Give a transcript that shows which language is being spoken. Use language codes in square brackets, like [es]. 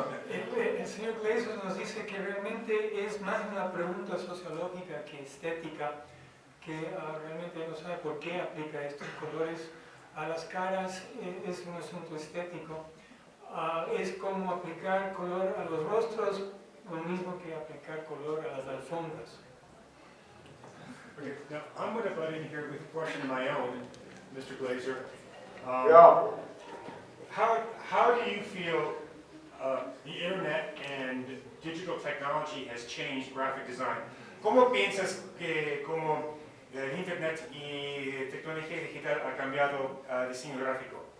[es] El señor Glaser nos dice que realmente es más una pregunta sociológica que estética, que realmente no sabe por qué aplica estos colores a las caras, es un asunto estético. Es como aplicar color a los rostros, lo mismo que aplicar color a las alfombras. [en] Okay, now I'm going to butt in here with a question of my own, Mr. Glaser. Yeah. How do you feel the internet and digital technology has changed graphic design? [es] ¿Cómo piensas que como el internet y tecnología digital ha cambiado diseño gráfico?